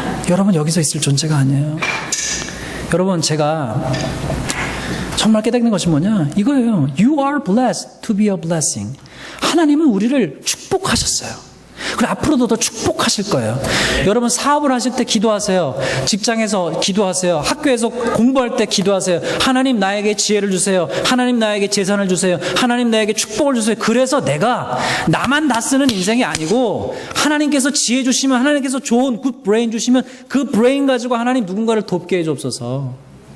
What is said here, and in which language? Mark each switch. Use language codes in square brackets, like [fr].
[ko] 여러분 여기서 있을 존재가 아니에요. 여러분 제가 정말 깨닫는 것이 뭐냐? 이거예요. [en] You are blessed to be a blessing. [ko] 하나님은 우리를 축복하셨어요. 그리고 앞으로도 더 축복하실 거예요. 여러분 사업을 하실 때 기도하세요. 직장에서 기도하세요. 학교에서 공부할 때 기도하세요. 하나님 나에게 지혜를 주세요. 하나님 나에게 재산을 주세요. 하나님 나에게 축복을 주세요. 그래서 내가 나만 다 쓰는 인생이 아니고 하나님께서 지혜 주시면 하나님께서 좋은 굿 브레인 주시면 그 브레인 가지고 하나님 누군가를 돕게 해주옵소서.